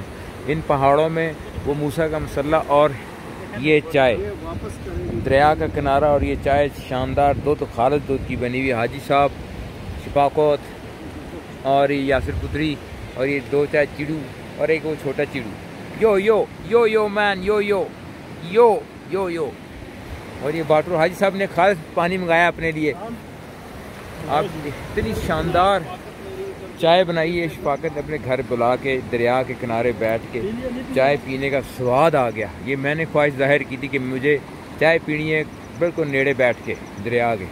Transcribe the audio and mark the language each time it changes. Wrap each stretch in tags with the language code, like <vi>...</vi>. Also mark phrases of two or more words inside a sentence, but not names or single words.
<ur>ان پہاڑوں میں وہ موسیٰ کا مصلّہ اور یہ چائے، دریا کا کنارہ اور یہ چائے شاندار. دو تو خالد دودھ کی بنی ہوئی، حاجی صاحب، شپاکوت اور یہ یاسر پتری، اور یہ دو چائے چڑو اور ایک وہ چھوٹا چڑو. यो यो यो यो मैन, यो यो यो यो यो। اور یہ باٹو حاجی صاحب نے خاص پانی منگایا اپنے لیے. آپ اتنی شاندار چائے بنائی ہے شفاقت نے اپنے گھر بلا کے، دریا کے کنارے بیٹھ کے چائے پینے کا سواد آ گیا. یہ میں نے خواہش ظاہر کی تھی کہ مجھے چائے پینی ہے بالکل نیڑے بیٹھ کے دریا کے.</ur>